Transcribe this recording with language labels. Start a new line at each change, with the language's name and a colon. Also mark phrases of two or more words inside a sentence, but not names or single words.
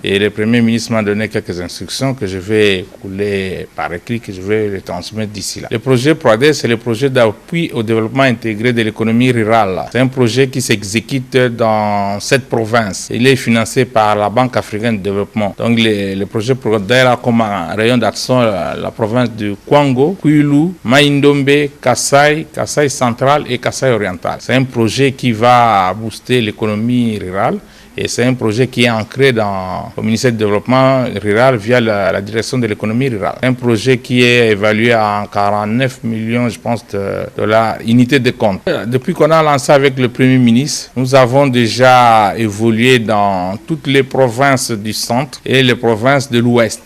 French: Et le Premier ministre m'a donné quelques instructions que je vais couler par écrit, que je vais les transmettre d'ici là. Le projet ProADER, c'est le projet d'appui au développement intégré de l'économie rurale. C'est un projet qui s'exécute dans cette province. Il est financé par la Banque africaine de développement. Donc le projet ProADER a comme rayon d'action la province du Kwango, Kwilu, Mai-Ndombe, Kasai central et Kasai oriental. C'est un projet qui va booster l'économie rurale. Et c'est un projet qui est ancré dans le ministère du Développement rural via la direction de l'économie rurale. Un projet qui est évalué à 49 millions, je pense, de dollars, unité de compte. Depuis qu'on a lancé avec le Premier ministre, nous avons déjà évolué dans toutes les provinces du centre et les provinces de l'ouest.